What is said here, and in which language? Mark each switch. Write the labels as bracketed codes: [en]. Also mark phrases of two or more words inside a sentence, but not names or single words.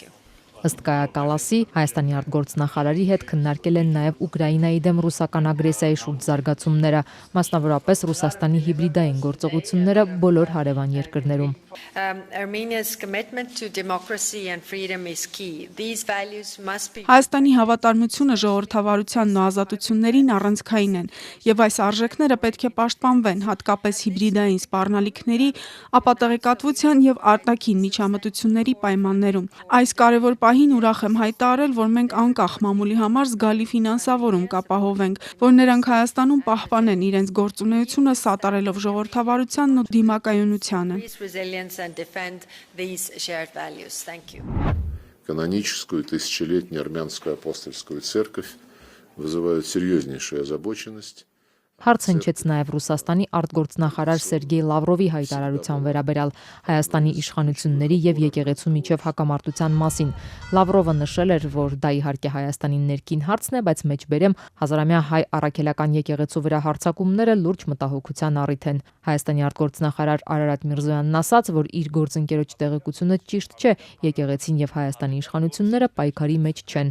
[hy] Ըստ Կայա Կալասի, Հայաստանի արտգործնախարարի հետ քննարկել են նաև Ուկրաինայի դեմ ռուսական ագրեսիայի շուրջ զարգացումները, մասնավորապես Ռուսաստանի հիբրիդային գործողությունները բոլոր հարևան երկրներում։ [en] Armenia's commitment to democracy and freedom is key. These values must be [hy] Հայաստանի հավատարմությունը ժողովրդավարությանն ու ազատություններին առանցքային են, եւ այս արժեքները պետք է պաշտպանվեն, հատկապես հիբրիդային սպառնալիքների, ապատեղեկատվության եւ արտաքին միջամտությունների պայմաններում։ Այս կարևոր պահին ուրախ եմ հայտարարել, որ մենք անկախ մամուլի համար զգալի ֆինանսավորում կապահովենք, որ նրանք Հայաստանում պահպանեն իրենց գործունեությունը սատարելով ժողովրդավարությանն ու դիմակայունությանը։ [en] and defend these shared values. Thank you. [ru] Каноническую тысячелетнюю армянскую апостольскую церковь вызывают серьезнейшую озабоченность. [hy] Հարց հնչեց նաև Ռուսաստանի արտգործնախարար Սերգեյ Լավրովի հայտարարության վերաբերյալ Հայաստանի իշխանությունների եւ եկեղեցու միջև հակամարտության մասին։ Լավրովը նշել էր, որ դա իհարկե Հայաստանի ներքին հարցն է, բայց մեջբերեմ հազարամյա հայ առաքելական եկեղեցու վրա հարձակումները լուրջ մտահոգության առիթ են։ Հայաստանի արտգործնախարար Արարատ Միրզոյանն ասաց, որ իր գործընկերոջ տեղեկությունը ճիշտ չէ, եկեղեցին եւ Հայաստանի իշխանությունները պայքարի մեջ չեն։